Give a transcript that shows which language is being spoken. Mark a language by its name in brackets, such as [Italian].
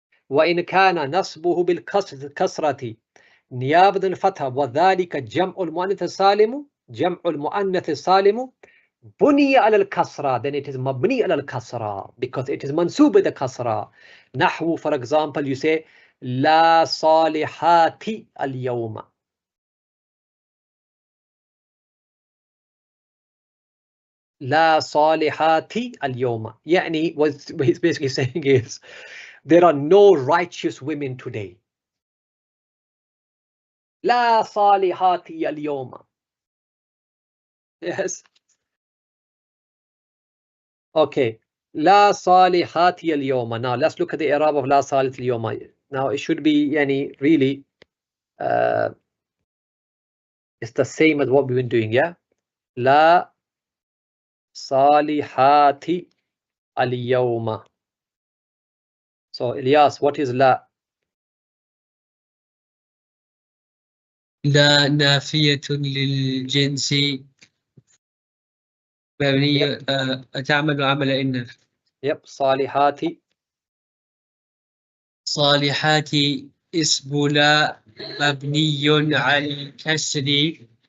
[Arabic] وَإِنْ كَانَ نَصْبُهُ بِالْكَسْرَةِ نِيَابَةً الْفَتْحَةِ وَذَلِكَ جَمْعُ الْمُؤَنَّثِ السَّالِمُ جَمْعُ الْمُؤَنَّثِ السَّالِمُ بُنِيَ عَلَى الْكَسْرَةِ, [English] then it is mabni ala al-kasra because it is mansoob with the kasra. Nahwu, for example, you say [Arabic] لَا صَالِحَاتِ الْيَوْمَ. لا صالحات اليوم. [English] يعني what he's basically saying is there are no righteous women today. [Arabic] لا صالحات اليوم. Yes. Okay. لا صالحات اليوم. [English] Now let's look at the i'rab of [Arabic] لا صالحات اليوم. [English] Now it should be يعني really it's the same as what we've been doing, yeah? [Arabic] لا صالحات اليوم. [English] So Ilyas, what is لا? [Arabic] لا نافية للجنس مبنية تعمل عمل إن. Yep, صالحات. صالحات اسم لا مبني على الكسر